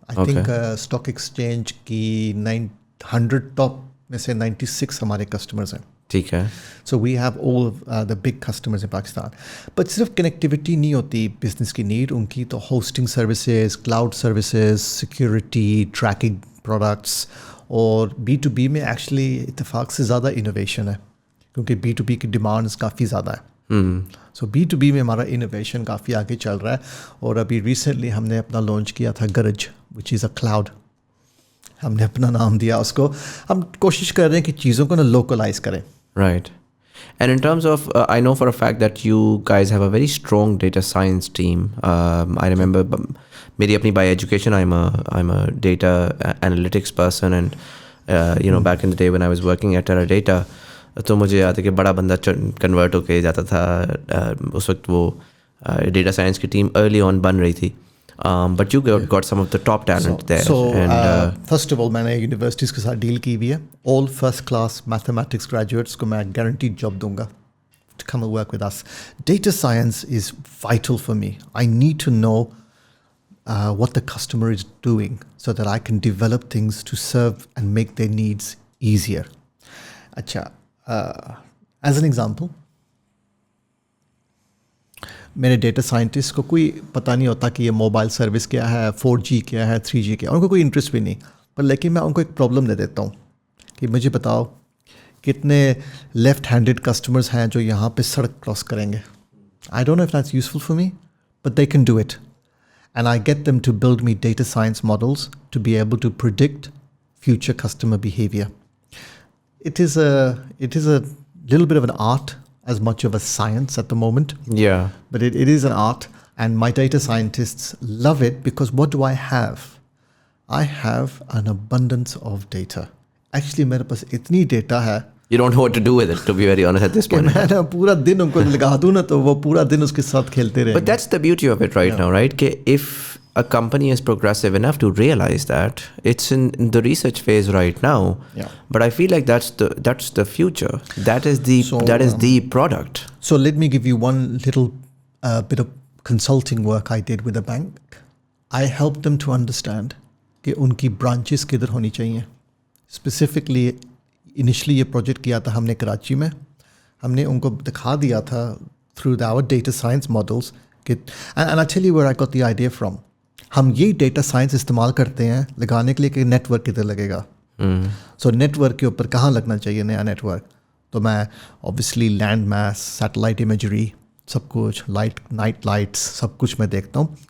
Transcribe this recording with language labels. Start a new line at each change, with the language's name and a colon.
English: I think stock exchange
Hindi: की 900 top में से 96 हमारे customers हैं. ठीक है.
English: So we have all the big customers in Pakistan. But
Hindi: सिर्फ connectivity नहीं होती business की need, उनकी तो
English: hosting services, cloud services, security, tracking products.
Hindi: और B2B में एक्चुअली इत्तेफाक से ज़्यादा इनोवेशन है, क्योंकि B2B की डिमांड्स काफ़ी ज़्यादा है. सो B2B में हमारा इनोवेशन काफ़ी आगे चल रहा है. और अभी रिसेंटली हमने अपना लॉन्च किया था गरज,
English: Which is a cloud.
Hindi: हमने अपना नाम दिया उसको. हम कोशिश कर रहे हैं कि चीज़ों को ना लोकलाइज करें.
English: Right. And in terms of, I know for a fact that you guys have a very strong data science team. I remember, मेरी अपनी by education, I'm a data analytics person, and you know, back in the day when I was working at Teradata,
Hindi: तो मुझे याद है कि बड़ा बंदा convert होके जाता था. उस वक्त वो data science की team early on बन रही थी.
English: But you got some of the top talent there. So, and first of all,
Hindi: मैंने यूनिवर्सिटीज़ के साथ डील की हुई है.
English: All first class mathematics graduates को मैं guaranteed job दूंगा to come and work with us. Data science is vital for me. I need to know what the customer is doing so that I can develop things to serve and make their needs easier.
Hindi: अच्छा,
English: as an example,
Hindi: मेरे data scientist को कोई पता नहीं होता कि ये mobile service क्या है, 4G क्या है, 3G क्या है, उनको कोई इंटरेस्ट भी नहीं. पर लेकिन मैं उनको एक प्रॉब्लम दे देता हूँ कि मुझे बताओ कितने लेफ्ट हैंडेड कस्टमर्स हैं जो यहाँ पे सड़क क्रॉस करेंगे.
English: I don't know if that's useful for me, but they can do it. And I get them to build me data science models to be able to predict future customer behavior. It is a little bit of an art as much of a science at the moment. yeah. But it is an art, and my data scientists love it because what do I have? I have an abundance of data.
Hindi: Actually, मेरे पास इतनी data है.
English: You don't know what to do with it, to be very honest, at this point.
Hindi: मैं ना पूरा दिन उनको लगा दूँ ना, तो वो पूरा दिन उसके साथ खेलते रहेंगे.
English: But that's the beauty of it right now, right? कि if a company is progressive enough to realize that, it's in the research phase right now. Yeah. But I feel like that's the future. That is the product. So let me give you one little bit of consulting work I did with a bank. I helped them to understand
Hindi: कि उनकी branches किधर होनी चाहिए. Specifically, initially ये project किया था हमने कराची में. हमने उनको दिखा दिया था
English: Through our data science models कि, and I tell you where I got the idea from.
Hindi: हम ये डेटा साइंस इस्तेमाल करते हैं लगाने के लिए कि नेटवर्क किधर लगेगा. सो नेटवर्क के ऊपर कहाँ लगना चाहिए नया नेटवर्क. तो मैं obviously land mass, satellite imagery, सब कुछ, नाइट लाइट्स, सब कुछ मैं देखता हूँ.